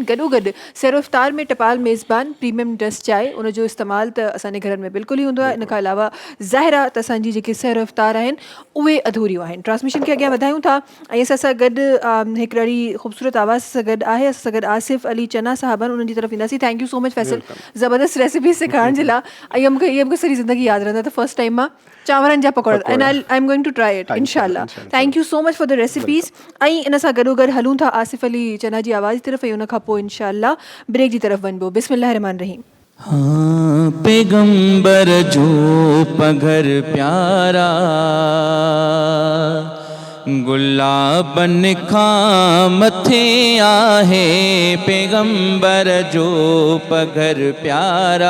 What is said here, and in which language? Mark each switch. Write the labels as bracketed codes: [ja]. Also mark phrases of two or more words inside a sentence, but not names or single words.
[sd] गॾोगॾु सैरो इफ्तार में टपाल मेज़बान प्रीमियम डस्ट चांहि, उनजो इस्तेमालु त असांजे घरनि में बिल्कुलु ई हूंदो आहे. इन खां अलावा ज़ाहिर आहे त असांजी जेके सैरो इफ्तार आहिनि उहे अधूरियूं आहिनि. ट्रांसमिशन खे अॻियां वधायूं था ऐं असां सां गॾु हिकु ॾाढी ख़ूबसूरत आवाज़ सां गॾु आहे. असां सां गॾु आसिफ़ अली चना साहिबान, उन्हनि जी तरफ़ ईंदासीं. [en] Thank you so much [sd] फैसल, ज़बरदस्त रेसिपी सेखारण जे लाइ. ऐं मूंखे सॼी ज़िंदगी यादि रहंदा त [en] first time [sd] मां चांवरनि जा पकोड़ा, [en] And I am going to try it inshallah. Thank you so much for the recipes. [sd] ऐं इन सां गॾोगॾु हलूं था आसिफ़ अली चना जी आवाज़ जी तरफ़ ऐं उन खां पोइ इंशाल्लाह ब्रेक जी तरफ़ वञिबो. [ar] بسم الله رحمن رحيم. [sd] हाँ, पैगंबर जो पघर प्यारा, गुलाबन खां मथे आहे पैगंबर जो पघर प्यारा।